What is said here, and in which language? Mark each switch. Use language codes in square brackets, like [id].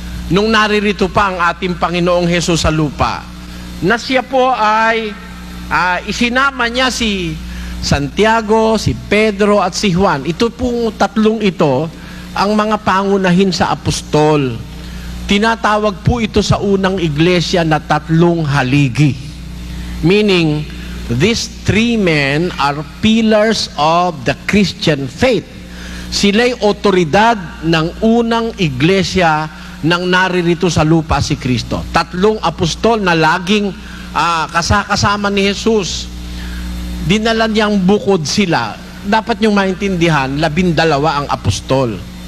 [tl] nung naririto pa ang ating Panginoong Hesus sa lupa, na siya po ay isinama niya si Santiago, si Pedro at si Juan. Ito pong tatlong ito ang mga pangunahin sa apostol. Tinatawag po ito sa unang iglesia na tatlong haligi. [en] Meaning, these three men are pillars of the Christian faith. [tl] Sila'y otoridad ng unang iglesia nang naririto sa lupa si Kristo. Tatlong apostol na laging kasama ni Jesus. Dinala niyang bukod sila. Dapat niyong maintindihan, 12 ang apostol.